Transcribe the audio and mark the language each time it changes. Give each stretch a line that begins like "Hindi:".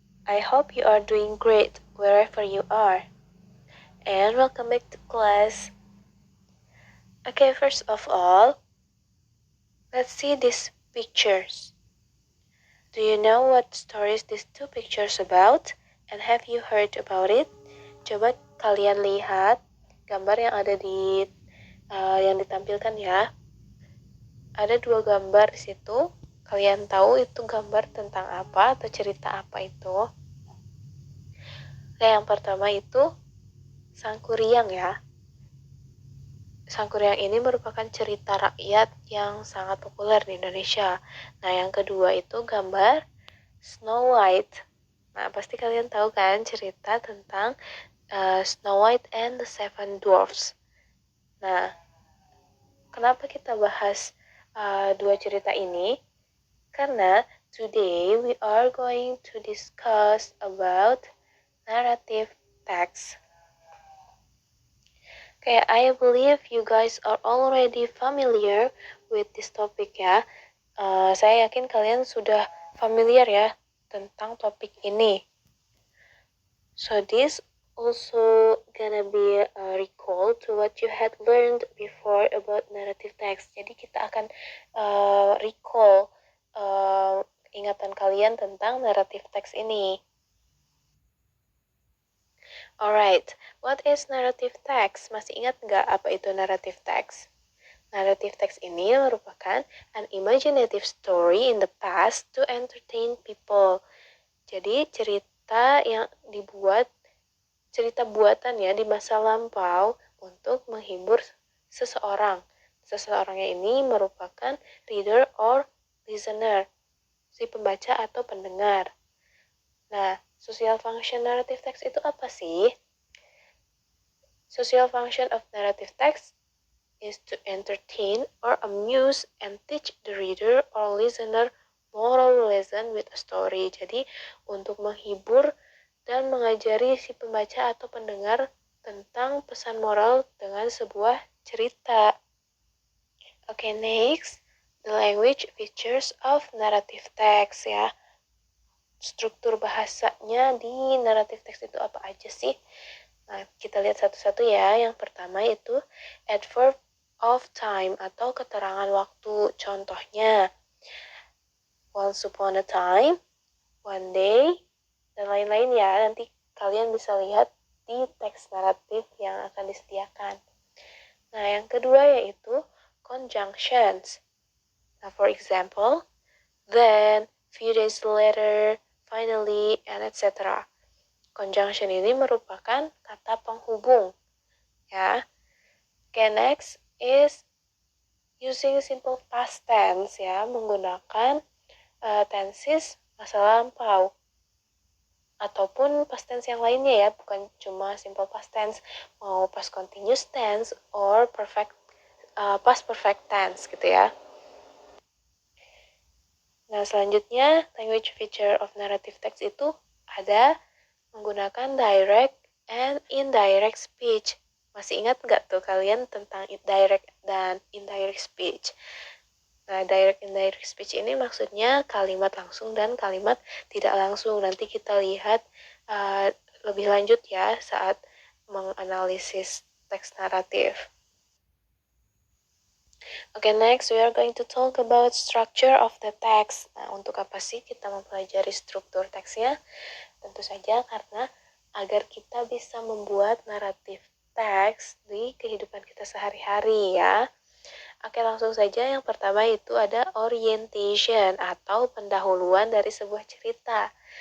English: I hope you are doing great wherever you are. And welcome back to class. Okay, first of all, let's see these pictures. Do you know what stories these two pictures about? And have you heard about it?
Indonesian: Coba kalian lihat gambar yang ada di yang ditampilkan ya. Ada dua gambar di situ. Kalian tahu itu gambar tentang apa atau cerita apa itu? Nah, yang pertama itu Sangkuriang ya. Sangkuriang ini merupakan cerita rakyat yang sangat populer di Indonesia. Nah, yang kedua itu gambar Snow White. Nah, pasti kalian tahu kan cerita tentang Snow White and the Seven Dwarfs. Nah, kenapa kita bahas dua cerita ini? Karena
English: today we are going to discuss about narrative text. Okay, I believe you guys are already familiar with this topic ya.
Indonesian: Saya yakin kalian sudah familiar ya tentang topik ini.
English: So this also gonna be a recall to what you had learned before about narrative text.
Indonesian: Jadi kita akan recall ingatan kalian tentang narrative text ini.
English: Alright, what is narrative text?
Indonesian: Masih ingat nggak apa itu
English: narrative text? Narrative text
Indonesian: ini merupakan
English: an imaginative story in the past to entertain people.
Indonesian: Jadi cerita yang dibuat, cerita buatan ya di masa lampau untuk menghibur seseorang. Seseorangnya ini merupakan
English: reader or listener,
Indonesian: si pembaca atau pendengar. Nah, social function narrative text itu apa sih?
English: Social function of narrative text is to entertain or amuse and teach the reader or listener moral lesson with a story.
Indonesian: Jadi, untuk menghibur dan mengajari si pembaca atau pendengar tentang pesan moral dengan sebuah cerita.
English: Okay, next, the language features of narrative text ya.
Indonesian: Struktur bahasanya di narrative text itu apa aja sih? Nah, kita lihat satu-satu ya. Yang pertama itu adverb of time atau keterangan waktu. Contohnya,
English: once upon a time, one day,
Indonesian: dan lain-lain ya. Nanti kalian bisa lihat di teks naratif yang akan disediakan. Nah, yang kedua yaitu conjunctions.
English: Nah, for example, then, few days later, finally, and etc.
Indonesian: Conjunction ini merupakan kata penghubung.
English: Ya. Okay, next is using simple past tense ya,
Indonesian: menggunakan tenses masa lampau ataupun past tense yang lainnya ya, bukan cuma
English: simple past tense, mau past continuous tense or past perfect tense gitu ya.
Indonesian: Nah, selanjutnya language feature of narrative text itu ada menggunakan
English: direct and indirect speech.
Indonesian: Masih ingat nggak tuh kalian tentang direct dan indirect speech? Nah, direct indirect speech ini maksudnya kalimat langsung dan kalimat tidak langsung. Nanti kita lihat lebih lanjut ya saat menganalisis teks naratif.
English: Okay, next we are going to talk about structure of the text.
Indonesian: Nah, untuk apa sih kita mempelajari struktur teksnya? Tentu saja karena agar kita bisa membuat naratif teks di kehidupan kita sehari-hari ya. Oke, langsung saja yang pertama itu ada orientation atau pendahuluan dari sebuah cerita.